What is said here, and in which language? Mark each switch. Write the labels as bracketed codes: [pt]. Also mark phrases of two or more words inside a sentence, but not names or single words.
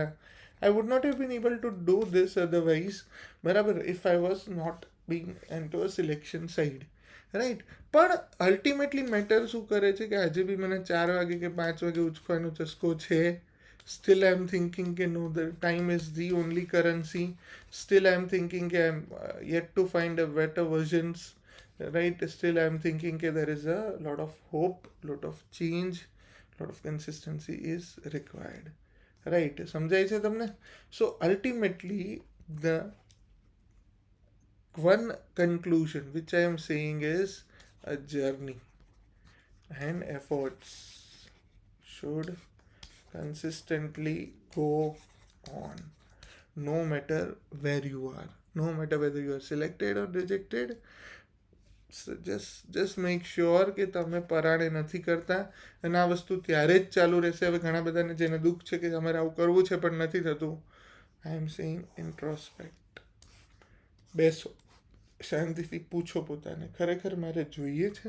[en] I would not have been able to do this otherwise, બરાબર, if I was not being in to a selection side. રાઈટ? [gu] પણ અલ્ટિમેટલી મેટર શું કરે છે કે આજે બી મને 4 વાગે કે 5 વાગે ઉઠવાનો ચસ્કો છે. [en] still I am thinking કે no, the time is the only currency. still I am thinking કે I am yet to find a better versions. Right? Still I am thinking that there is a lot of hope, lot of change, lot of consistency is required. Right? [gu] સમજાય છે તમને? [en] So ultimately the one conclusion which I am saying is a journey and efforts should consistently go on, no matter where you are, no matter whether you are selected or rejected. just make sure [gu] કે તમે પરાણે નથી કરતા. અને આ વસ્તુ ત્યારે જ ચાલુ રહેશે. હવે ઘણા બધાને જેને દુઃખ છે કે અમારે આવું કરવું છે પણ નથી થતું, [en] I am saying introspect. [gu] બેસો, શાંતિથી પૂછો પોતાને, ખરેખર મારે જોઈએ છે?